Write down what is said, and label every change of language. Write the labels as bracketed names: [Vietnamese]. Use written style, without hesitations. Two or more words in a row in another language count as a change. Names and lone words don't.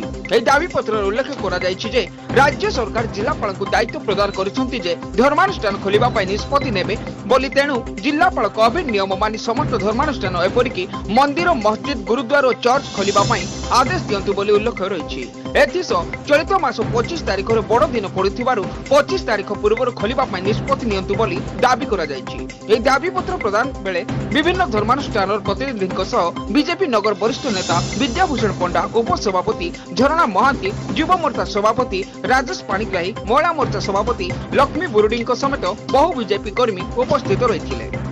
[Odia] ଏହି ଦାବି ପତ୍ର ଉଲ୍ଲେଖ କରା ଯାଉଛି ଯେ ରାଜ୍ୟ ସରକାର ଜିଲ୍ଲାପାଳଙ୍କୁ ଦାୟିତ୍ୱ ପ୍ରଦାନ କରିଛନ୍ତି ଯେ ଧର୍ମାନୁଷ୍ଠାନ ଖୋଲିବା ପାଇଁ ନିଷ୍ପତ୍ତି ନେବେ ବୋଲି, ତେଣୁ ଜିଲ୍ଲାପାଳ କୋଭିଡ ନିୟମ ମାନି ସମସ୍ତ ଧର୍ମାନୁଷ୍ଠାନ ଏପରିକି ମନ୍ଦିର, ମସଜିଦ, ଗୁରୁଦ୍ୱାର ଓ ଚର୍ଚ୍ଚ ଖୋଲିବା ପାଇଁ ଆଦେଶ ଦିଅନ୍ତୁ ବୋଲି ଉଲ୍ଲେଖ ରହିଛି। ଏଥିସହ ଚଳିତ ମାସ 25 ତାରିଖ ରେ ବଡ଼ ଦିନ ପଡ଼ୁଥିବାରୁ 25 ତାରିଖ ପୂର୍ବ ଖୋଲିବା ପାଇଁ ନିଷ୍ପତ୍ତି ନିଅନ୍ତୁ ବୋଲି ଦାବି କରା ଯାଉଛି। ଏହି ଦାବି ପତ୍ର ପ୍ରଦାନ ବେଳେ ବିଭିନ୍ନ ଧର୍ମାନୁଷ୍ଠାନ ପ୍ରତିନିଧିଙ୍କ ସହ ବିଜେପି ନଗର ବରିଷ୍ଠ ନେତା ବିଦ୍ୟାଭୂଷଣ ପଣ୍ଡା, ଉପସଭାପତି ଝରଣା ମହାନ୍ତି, ଯୁବ ମୋର୍ଚ୍ଚା ସଭାପତି ରାଜେଶ ପାଣିଗ୍ରାହୀ, ମହିଳା ମୋର୍ଚ୍ଚା ସଭାପତି ଲକ୍ଷ୍ମୀ ବୁରୁଡ଼ୀଙ୍କ ସମେତ ବହୁ ବିଜେପି କର୍ମୀ ଉପସ୍ଥିତ ରହିଥିଲେ।